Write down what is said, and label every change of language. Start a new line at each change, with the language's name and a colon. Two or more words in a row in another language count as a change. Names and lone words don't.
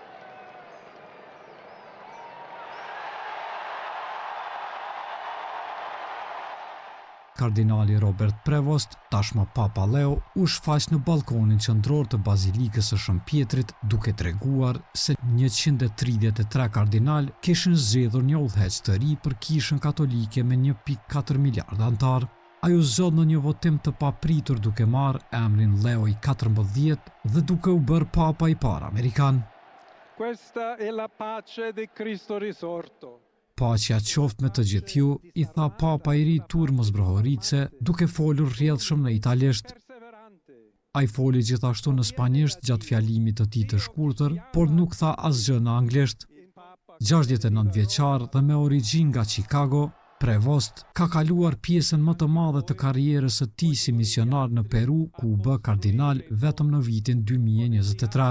Albanian: Kardinali Robert Prevost, tashmë Papa Leo, u shfaq në balkonin qendror të Bazilikës së Shëmpjetrit, duke treguar se 133 kardinal kishin zgjedhur një udhëheqës të ri për kishën katolike me 1.4 miliardë antar. Ai u zot në një votim të papritur duke marrë emrin Leo i 14 dhe duke u bërë Papa i parë amerikan.
Italian: Questa è la pace di Cristo risorto.
Albanian: Paqja qoftë me të gjithë ju, i tha Papa i ri Turmos Brohorice, duke folur rrjedhshëm në italisht. Ai foli gjithashtu në spanjisht gjatë fjalimit të tij të shkurtër, por nuk tha asgjë në anglisht. 69 vjeçar dhe me origjinë nga Chicago, Prevost ka kaluar pjesën më të madhe të karrierës së tij si misionar në Peru, ku u bë kardinal vetëm në vitin 2023.